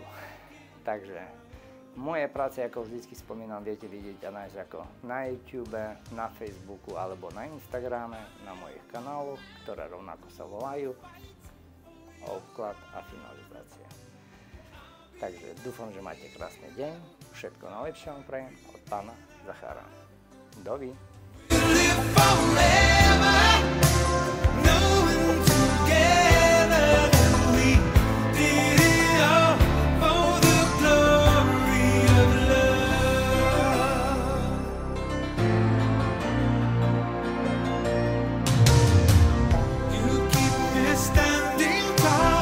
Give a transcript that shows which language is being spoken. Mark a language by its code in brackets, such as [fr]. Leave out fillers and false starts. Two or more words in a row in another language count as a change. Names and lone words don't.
[sk] Takže moje práce, ako vždycky spomínam, viete vidieť a nájsť ako na YouTube, na Facebooku alebo na Instagrame, na mojich kanáloch, ktoré rovnako sa volajú Obklad a finalizácia. Takže dúfam, že máte krásny deň, všetko najlepšie vám prajem od pána Zachára. Dovi. [en] Live forever, knowing together that we did it all for the glory of love. You keep me standing tall.